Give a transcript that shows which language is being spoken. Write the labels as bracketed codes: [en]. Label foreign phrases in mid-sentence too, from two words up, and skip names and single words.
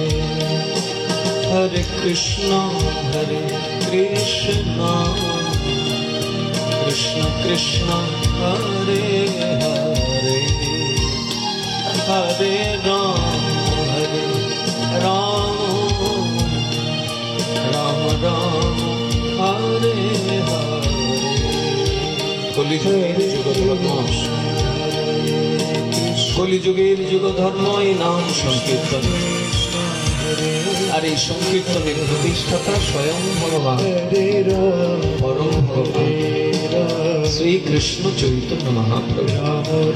[sa] हरे कृष्ण कृष्ण कृष्ण हरे हरे हरे राम राम राम हरे हरे [bn] কলিযুগের যুগ ধর্ম এই নাম সংকীর্তন আর এই সংকীর্তনের প্রতিষ্ঠাতা স্বয়ং ভগবান পরম ভগবান শ্রীকৃষ্ণ চৈতন্য মহাপ্রভু।